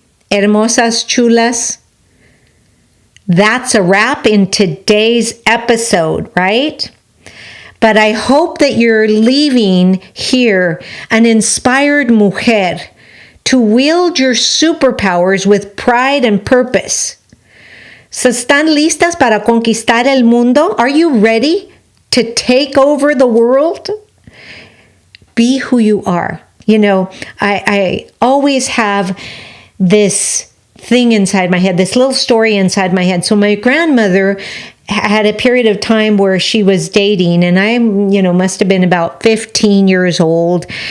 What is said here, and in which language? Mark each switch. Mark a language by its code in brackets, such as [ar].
[es] Hermosas chulas, [en] that's a wrap in today's episode, right? But I hope that you're leaving here an inspired mujer to wield your superpowers with pride and purpose. [es] ¿Se están listas para conquistar el mundo? [en] Are you ready to take over the world? Be who you are. I always have this thing inside my head, this little story inside my head. So my grandmother had a period of time where she was dating, and I, must have been about 15 years old.